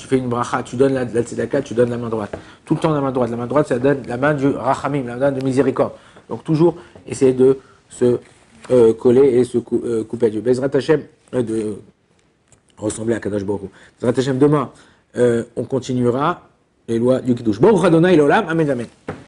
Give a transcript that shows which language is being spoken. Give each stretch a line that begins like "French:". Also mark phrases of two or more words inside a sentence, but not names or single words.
French: Tu fais une bracha, tu donnes la tzedaka, tu donnes la main droite. Tout le temps la main droite. La main droite, ça donne la main du rachamim, la main de miséricorde. Donc toujours essayer de se coller et se couper à Dieu.
Hebrew: בעזרת השם,
French: de ressembler à
Hebrew: קדוש ברוך הוא. בעזרת השם,
French: demain, on continuera les lois du Kiddush.
Hebrew: ברוך אדוני לעולם, אמן, אמן.